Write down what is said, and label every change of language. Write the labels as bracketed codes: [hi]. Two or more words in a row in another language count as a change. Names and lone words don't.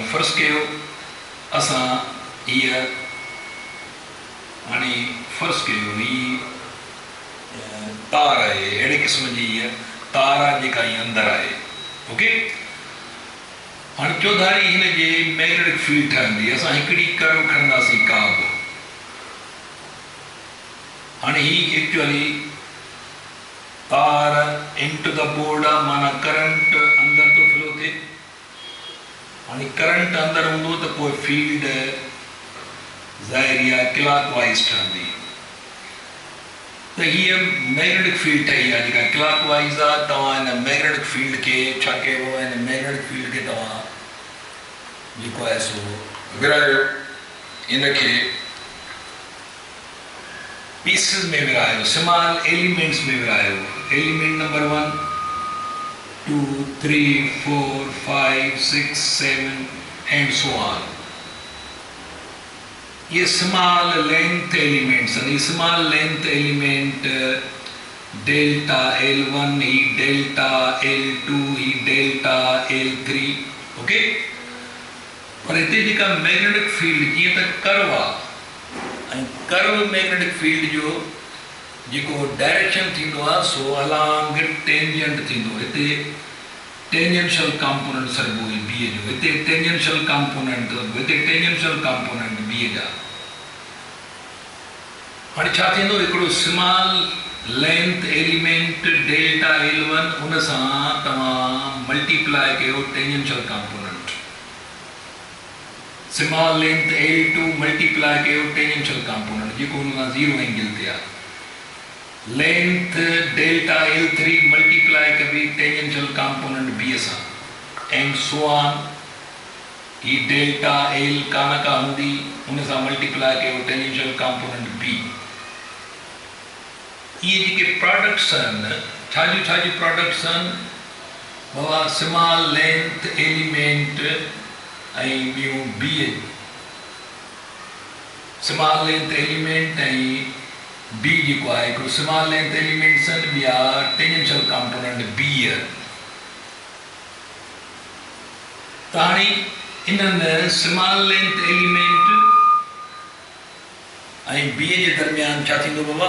[sd] फर्स्ट कयो असां हीअ हाणे फर्स्ट कयो ही तार आहे, अहिड़े क़िस्म जी हीअ तार आहे जेका हीअ अंदरि आहे. ओके, हाणे चौधारी हिन जे [en] magnetic field [sd] ठहंदी. असां हिकिड़ी कर्व खणंदासीं का बि. हाणे ही एक्चुअली तार [en] into the board [sd] आहे, माना करंट अंदरि थो फ्लो थिए. हाणे करंट अंदरि हूंदो त पोइ फील्ड ज़ाहिरी आहे क्लॉकवाइज़ ठहंदी. त हीअ [en] magnetic field [sd] ठही आहे जेका क्लॉकवाइज़ आहे. तव्हां हिन [en] magnetic field [sd] खे छा कयो, हिन [en] magnetic field [sd] खे तव्हां जेको आहे सो विरायो, इनखे पीसिस में विरायो, [en] small elements [sd] में विरायो. [en] element number 1, 2, 3, 4, 5, 6, 7 and so on. ये small length elements हैं. ये small length element delta L1 ही delta L2 ही delta L3. [sd] ओके, पर हिते जेका [en] magnetic field [sd] जीअं त कर्व आहे ऐं [en] curve magnetic field [sd] जो जेको डायरेक्शन थींदो आहे सो [en] along tangent [sd] थींदो. हिते [en] tangential component [sd] सॾिबो आहे बी जो. हिते [en] tangential component, [sd] हिते [en] tangential component B [sd] जा. हाणे छा थींदो, हिकिड़ो [en] small length element delta L1 [sd] उन सां तव्हां मल्टीप्लाई कयो [en] tangential component. small length L2 [sd] मल्टीप्लाई कयो [en] tangential component [sd] जेको हुन सां 0 एंगल ते आहे. [en] length delta L3 [sd] मल्टीप्लाई कबी [en] tangential component B [sd] सां [en] and so on. [sd] ही [en] delta L [sd] का हूंदी उन सां मल्टीप्लाई कयो [en] tangential component B. [sd] इहे जेके प्रोडक्ट्स आहिनि छाजी प्रोडक्ट्स आहिनि बाबा, [en] small length element [sd] ऐं ॿियूं बी. [en] small length element [sd] ऐं बी जेको आहे हिकिड़ो [en] small length elements [sd] आहिनि, ॿिया [en] tangential component B [sd] आहे. त हाणे इन्हनि [en] small length element [sd] ऐं बी जे दरमियान छा थींदो बाबा?